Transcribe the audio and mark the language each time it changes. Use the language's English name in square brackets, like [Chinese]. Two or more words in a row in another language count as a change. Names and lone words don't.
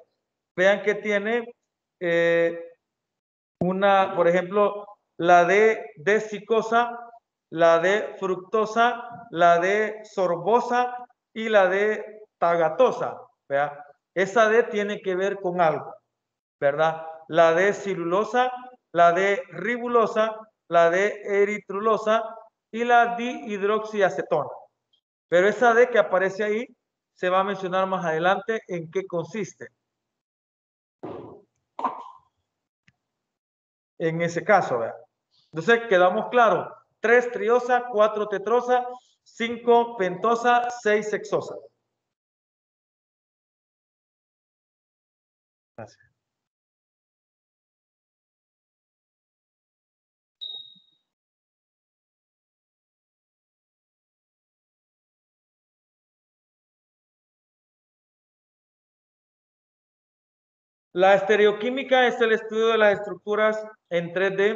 [Spanish] Vean que tiene por ejemplo, la de desicosa, la de fructosa, la de sorbosa y la de tagatosa, ¿verdad? Esa D tiene que ver con algo, ¿verdad? La de cirulosa, la de ribulosa, la de eritrulosa y la dihidroxiacetona. Pero esa D que aparece ahí se va a mencionar más adelante en qué consiste. En ese caso, ¿verdad? Entonces, quedamos claros. 3 triosa, 4 tetrosa, 5 pentosa, 6 sexosa. Gracias. La estereoquímica es el estudio de las estructuras en 3D.